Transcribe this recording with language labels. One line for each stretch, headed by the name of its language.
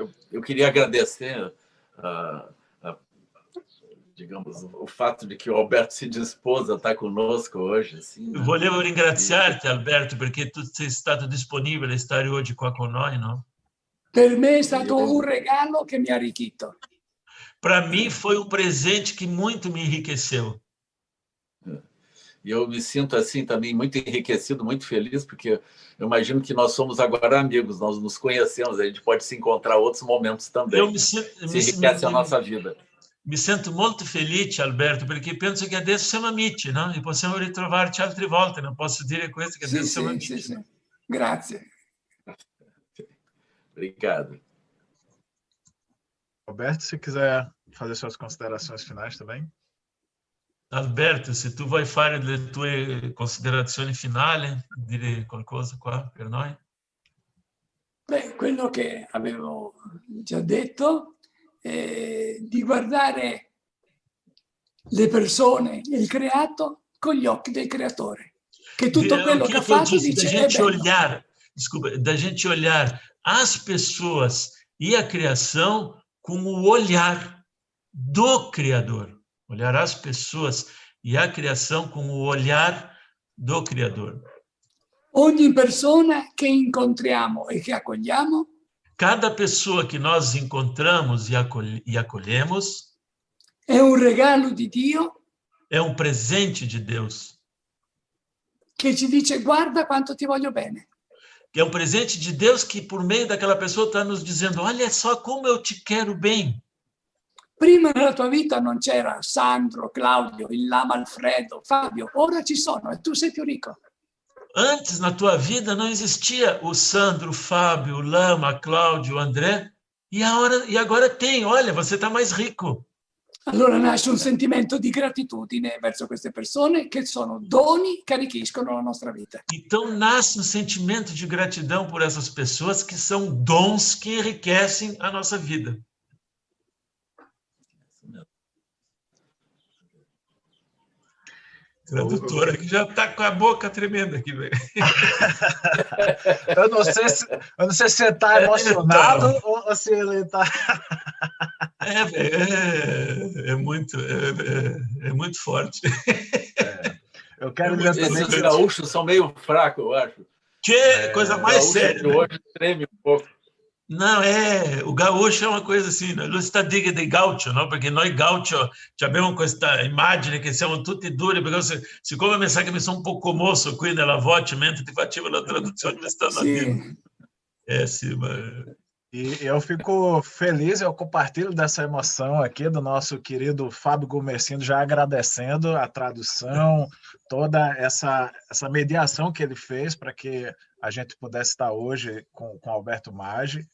Portuguese: eu queria agradecer digamos, o fato de que o Alberto se dispôs a estar conosco hoje. Assim, né?
Italian: Volevo ringraziarti, Alberto, perché tu sei stato disponibile a stare oggi qua con noi, no? Per me è stato un regalo che mi ha arricchito.
Portuguese: Para mim foi presente que muito me enriqueceu. E eu me sinto assim também muito enriquecido, muito feliz, porque eu imagino que nós somos agora amigos, nós nos conhecemos, a gente pode se encontrar em outros momentos também. Se enriquece a nossa vida.
Italian: Mi sento molto felice, Alberto, perché penso che adesso siamo amici, no? E possiamo ritrovarci altre volte, non posso dire questo, che adesso siamo amici. Sì. Grazie.
Portuguese: Obrigado. Alberto, se quiser fazer suas considerações finais também.
Italian: Alberto, se tu vuoi fare le tue considerazioni finali, dire qualcosa qua per noi? Beh, quello che avevo già detto, di guardare le persone, il creato, con gli occhi del creatore. Che tutto quello che ha fatto dice
Portuguese: da gente olhar as pessoas e a criação com o olhar do Criador. Olhar as pessoas e a criação com o olhar do Criador.
Italian: Ogni persona che incontriamo e che accogliamo,
Portuguese: cada pessoa que nós encontramos e acolhemos é um
Italian: regalo di Dio,
Portuguese: é presente de Deus,
Italian: que ci dice guarda quanto ti voglio bene.
Portuguese: Que é presente de Deus que por meio daquela pessoa está nos dizendo, olha só como eu te quero bem.
Italian: Prima nella tua vita non c'era Sandro, Claudio, il Lama Alfredo, Fabio, ora ci sono e tu sei più ricco.
Portuguese: Antes, na tua vida, não existia o Sandro, o Fábio, o Lama, Cláudio, o André, e agora tem, olha, você está mais rico.
Italian: Allora nasce un sentimento di gratitudine verso queste persone che sono doni che arricchiscono la nostra vita.
Portuguese: Então nasce sentimento de gratidão por essas pessoas que são dons que enriquecem a nossa vida. Tradutora que já está com a boca tremenda aqui, velho. Eu não sei se você está emocionado ou se ele está... É muito forte. Eu quero dizer também que os gaúchos são meio fracos, eu acho. Que coisa mais séria. O hoje treme um pouco. Não, o gaúcho é uma coisa assim,
Italian: lui sta diga di gaucho, no? Perché noi gaucho abbiamo questa immagine che siamo tutti duri, perché siccome mi sa che mi sono un po' commosso qui nella voce mentre ti facevo la traduzione, mi stanno a dire. Sì, ma
Portuguese: E eu fico feliz, eu compartilho dessa emoção aqui do nosso querido Fábio Gomercindo, já agradecendo a tradução, toda essa mediação que ele fez para que a gente pudesse estar hoje com Alberto Maggi.